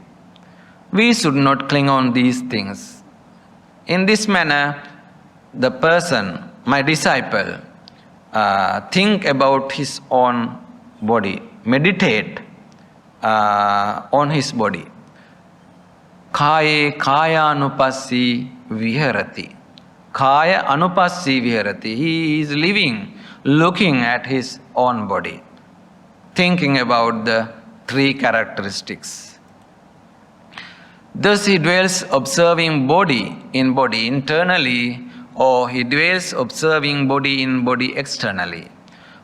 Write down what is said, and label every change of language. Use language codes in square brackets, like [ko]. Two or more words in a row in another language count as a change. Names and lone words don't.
[en] We should not cling on these things. In this manner, the person, my disciple, think about his own body, meditate on his body. [pi] Kaye kaya anupassi viharati. Kaya anupassi viharati. [en] He is living, looking at his own body, thinking about the three characteristics. Thus he dwells observing body in body internally, or he dwells observing body in body externally.